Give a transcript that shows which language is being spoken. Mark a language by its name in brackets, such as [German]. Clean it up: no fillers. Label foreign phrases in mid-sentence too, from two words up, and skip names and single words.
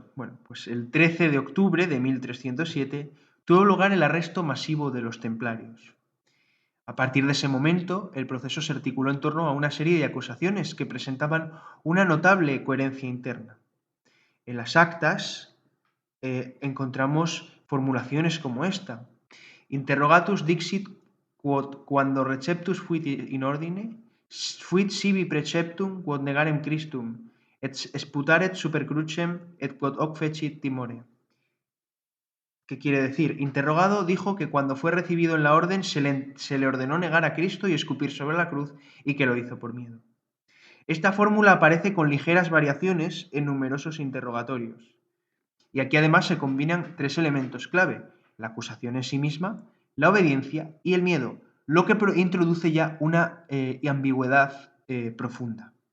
[Spanish] Bueno, pues el 13 de octubre de 1307 tuvo lugar el arresto masivo de los templarios. A partir de ese momento, el proceso se articuló en torno a una serie de acusaciones que presentaban una notable coherencia interna. En las actas encontramos formulaciones como esta: [Latin] Interrogatus dixit quod quando receptus fuit in ordine, fuit sibi preceptum quod negarem Christum, et sputaret super crucem et quod hoc fecit timore. [Spanish] ¿Qué quiere decir? Interrogado dijo que cuando fue recibido en la orden se le ordenó negar a Cristo y escupir sobre la cruz y que lo hizo por miedo. Esta fórmula aparece con ligeras variaciones en numerosos interrogatorios. Y aquí además se combinan 3 elementos clave: la acusación en sí misma, la obediencia y el miedo, lo que introduce ya una ambigüedad profunda.